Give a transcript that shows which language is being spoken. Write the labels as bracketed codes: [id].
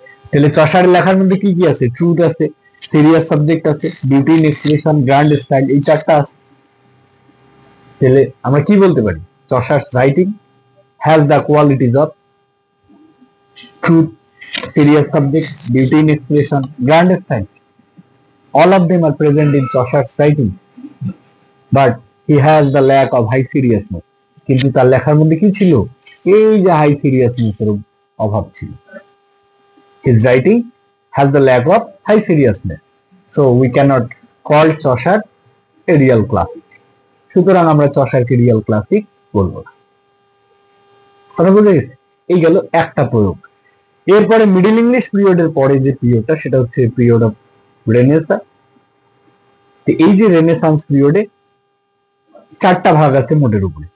[bn] তাহলে চসারের লেখার মধ্যে কি কি আছে, ট্রুথ আছে, সিরিয়াস সাবজেক্ট আছে, beauty in expression, grand style, এই 4টা আছে। তাহলে আমরা কি বলতে পারি, [en] Chaucer's writing has the qualities of truth, serious subject, beauty in expression, grand style. All of them are present in Chaucer's writing, but he has the lack of high seriousness. [bn] কিন্তু তার লেখার মধ্যে কি ছিল, এই যে হাই সিরিয়াসনেস এর অভাব ছিল। [en] His writing has the lack of high seriousness, so we cannot call Chaucer a real classic. [bn] সুতরাং আমরা চসারকে রিয়েল ক্লাসিক বলবো না। কথা বুঝে গেছে? এই গেল একটা প্রয়োগ। এরপরে মিডল ইংলিশ পিরিয়ডের পরে যে পিরিয়ডটা, সেটা হচ্ছে পিরিয়ড অফ রেনেসাঁ। এই যে রেনেসান্স পিরিয়ডে 4টা ভাগ আছে মোটের উপরে।